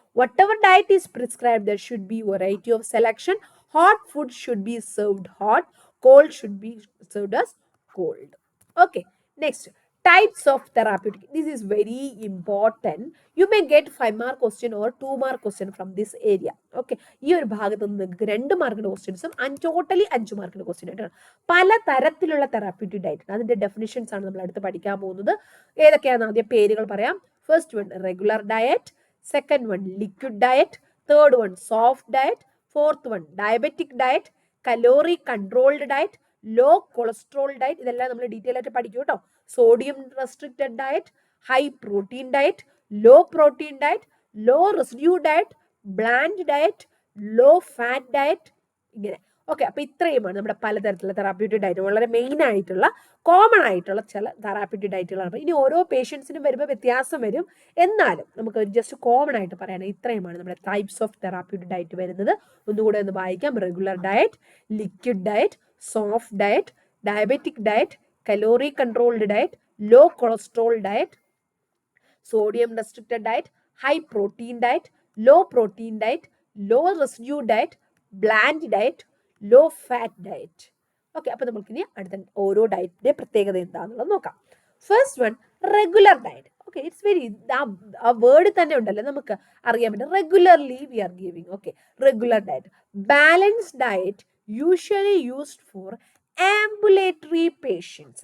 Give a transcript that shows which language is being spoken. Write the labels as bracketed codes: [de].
[en] Whatever diet is prescribed, there should be variety of selection. Hot food should be served hot, cold should be served as cold. Okay, next, types of therapeutic. This is very important. You may get 5 mark question or 2 mark question from this area. [ml] Okay, ഈ ഒരു ഭാഗത്ത് നിന്ന് നിങ്ങൾക്ക് 2 മാർക്കിന്റെ ക്വസ്റ്റ്യൻസും totally 5 മാർക്കിന്റെ question ആയിട്ടാണ്. പല തരത്തിലുള്ള തെറാപ്യൂട്ടിക് ഡയറ്റ്, അതിന്റെ ഡെഫിനിഷൻസ് ആണ് നമ്മൾ അടുത്ത് പഠിക്കാൻ പോകുന്നത്. ഏതൊക്കെയാണെന്ന് ആദ്യം പേരുകൾ പറയാം. First one regular diet, second one liquid diet, third one soft diet, fourth one diabetic diet, calorie controlled diet, law cholesterol diet. ഇതെല്ലാം നമ്മൾ ഡീറ്റെയിൽ ആയിട്ട് പഠിക്കും കേട്ടോ. Sodium restricted diet, high protein diet, law protein diet, law residue diet, blend diet, low fat diet, ഇങ്ങനെ. Okay, അപ്പോൾ ഇത്രയുമാണ് നമ്മുടെ പലതരത്തിലുള്ള തെറാപ്യൂട്ടിക് ഡയറ്റ്. വളരെ മെയിൻ ആയിട്ടുള്ള കോമൺ ആയിട്ടുള്ള ചില തെറാപ്യൂട്ടിക് ഡയറ്റുകളാണ്. ഇനി ഓരോ പേഷ്യൻസിനും വരുമ്പോൾ വ്യത്യാസം വരും, എന്നാലും നമുക്ക് ജസ്റ്റ് കോമൺ ആയിട്ട് പറയാനാണ് ഇത്രയുമാണ് നമ്മുടെ ടൈപ്സ് ഓഫ് തെറാപ്യൂട്ടിക് ഡയറ്റ് വരുന്നത്. ഒന്നുകൂടെ ഒന്ന് വായിക്കാം. [en] Regular diet, liquid diet, soft diet, diabetic diet, calorie controlled diet, low cholesterol diet, sodium restricted diet, high protein diet, low protein diet, low residue diet, bland diet, low fat diet. [ml] Okay, അപ്പോൾ നമുക്ക് ഇനി അടുത്ത ഓരോ ഡയറ്റിന്റെ പ്രത്യേകത എന്താണെന്നുള്ളത് നോക്കാം. [en] First one, regular diet. [ml] Okay, it's very, ആ word തന്നെ ഉണ്ടല്ലോ നമുക്ക് അറിയാൻ പറ്റും. [en] Regularly we are giving. Okay, regular diet, balanced diet usually used for ambulatory patients.